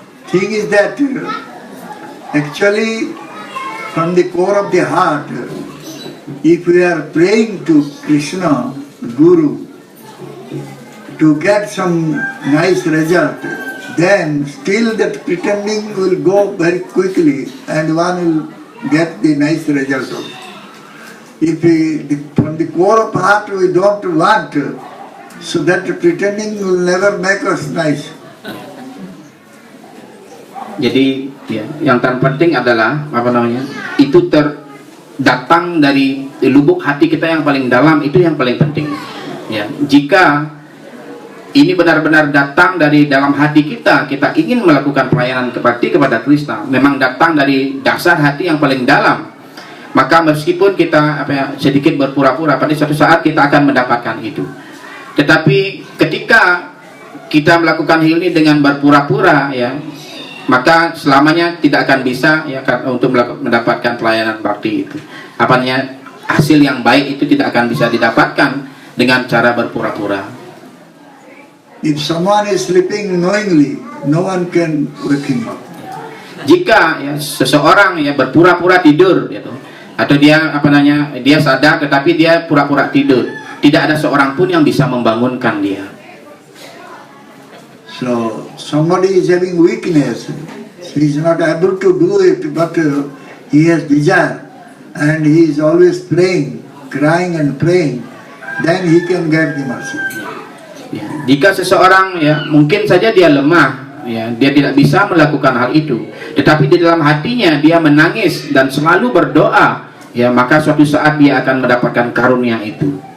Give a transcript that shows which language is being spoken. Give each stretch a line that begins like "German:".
English: thing is that actually from the core of the heart, if we are praying to Krishna, Guru, to get some nice result, then still that pretending will go very quickly and one will get the nice result also. If from the core of heart we don't want, so that pretending will never make us nice.
Indonesian: Jadi ya, yang terpenting adalah apa namanya, itu datang dari lubuk hati kita yang paling dalam, itu yang paling penting. Ya, jika ini benar-benar datang dari dalam hati kita, kita ingin melakukan pelayanan kepada Krishna, memang datang dari dasar hati yang paling dalam, maka meskipun kita sedikit berpura-pura, pada suatu saat kita akan mendapatkan itu. Tetapi ketika kita melakukan hal ini dengan berpura-pura, ya, maka selamanya tidak akan bisa ya untuk mendapatkan pelayanan bakti itu. Hasil yang baik itu tidak akan bisa didapatkan dengan cara berpura-pura.
English: If someone is sleeping knowingly, no one can wake him up.
Indonesian: Jika ya, seseorang ya berpura-pura tidur, gitu, atau dia dia sadar tetapi dia pura-pura tidur, tidak ada seorang pun yang bisa membangunkan dia.
English: So somebody is having weakness, he is not able to do it, but he has desire, and he is always praying, crying and praying, then he can get the mercy.
Indonesian: Ya, jika seseorang ya mungkin saja dia lemah, ya dia tidak bisa melakukan hal itu, tetapi di dalam hatinya dia menangis dan selalu berdoa, ya maka suatu saat dia akan mendapatkan karunia itu.